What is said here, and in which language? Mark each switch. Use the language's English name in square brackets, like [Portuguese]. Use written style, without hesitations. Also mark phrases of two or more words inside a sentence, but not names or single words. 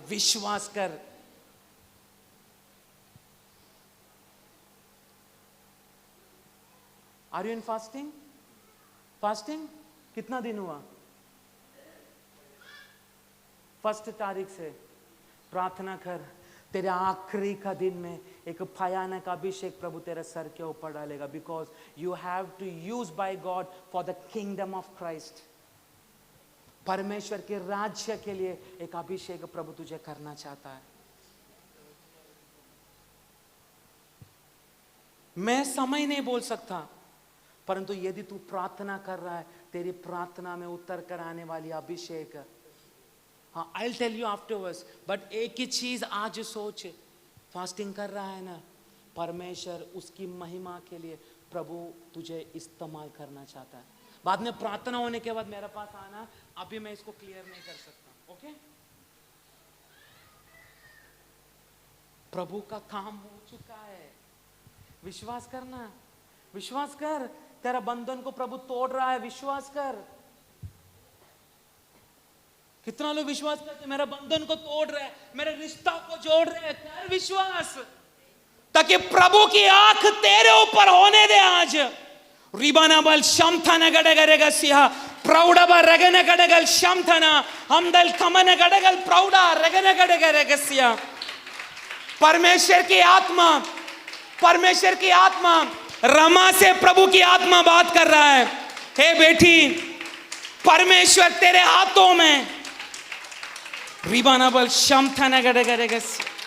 [Hindi] विश्वास कर। [English] Are you in fasting? [Hindi] फास्टिंग कितना दिन हुआ? 1 तारीख से प्रार्थना कर। तेरे आखिरी का दिन में एक भयानक अभिषेक प्रभु तेरे सर के ऊपर डालेगा, [English] because you have to use by God for the kingdom of Christ. [Hindi] परमेश्वर के राज्य के लिए एक अभिषेक प्रभु तुझे करना चाहता है। मैं समय नहीं बोल सकता, परंतु यदि तू प्रार्थना कर रहा है, तेरी प्रार्थना में उतर कर आने वाली अभिषेक, हाँ, [English] I'll tell you afterwards, [Hindi] बट एक ही चीज आज सोच, फास्टिंग कर रहा है ना, परमेश्वर उसकी महिमा के लिए प्रभु तुझे इस्तेमाल करना चाहता है। बाद में प्रार्थना होने के बाद मेरे पास आना, अभी मैं इसको क्लियर नहीं कर सकता। ओके? प्रभु का काम हो चुका है। विश्वास करना, विश्वास कर। तेरा बंधन को प्रभु तोड़ रहा है, विश्वास कर। कितना लोग विश्वास करते, मेरा बंधन को तोड़ रहा है, मेरे रिश्ता को जोड़ रहे हैं, कर विश्वास, ताकि प्रभु की आंख तेरे ऊपर होने दे आज। रिबाना बल शमथना गडगरेगा सिया प्रौढ़ रगने गडगल शमथना हमदल कमने गडगल प्रौढ़ा रगने गडगरेगा सिया। परमेश्वर की आत्मा, परमेश्वर की आत्मा, रमा से प्रभु की आत्मा बात कर रहा है। हे बेटी, परमेश्वर तेरे हाथों में। रिबाना बल शमथना गडगरेगा सिया।